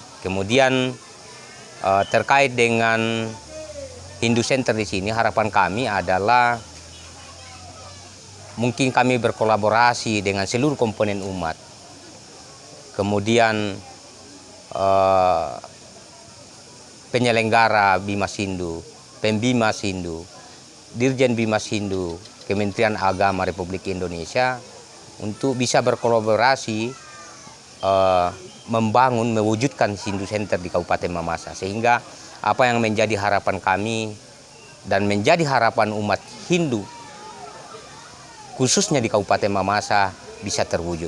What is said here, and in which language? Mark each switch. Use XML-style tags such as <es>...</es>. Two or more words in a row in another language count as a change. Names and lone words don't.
<id>Kemudian terkait dengan Hindu Center di sini, harapan kami adalah mungkin kami berkolaborasi dengan seluruh komponen umat. Kemudian penyelenggara Bimas Hindu, Pembimas Hindu, Dirjen Bimas Hindu, Kementerian Agama Republik Indonesia untuk bisa berkolaborasi membangun, mewujudkan Hindu Center di Kabupaten Mamasa, sehingga apa yang menjadi harapan kami dan menjadi harapan umat Hindu khususnya di Kabupaten Mamasa bisa terwujud.</id>